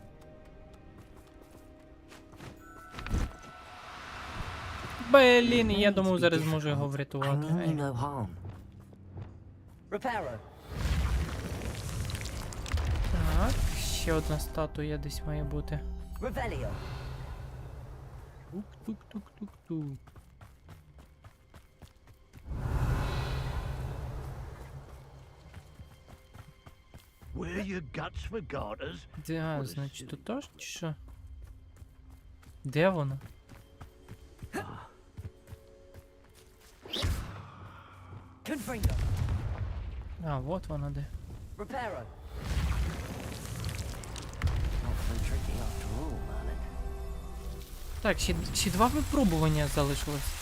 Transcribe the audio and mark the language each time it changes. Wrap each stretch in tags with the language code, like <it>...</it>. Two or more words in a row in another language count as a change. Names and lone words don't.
<uk>Блін, я думав, зараз зможу його врятувати. Так, ще одна статуя десь має бути. Тук-тук-тук-тук-тук. Да, значить, тут теж чи що? Де вона? А, вот вона де. Так, ще два випробування залишилось.</uk>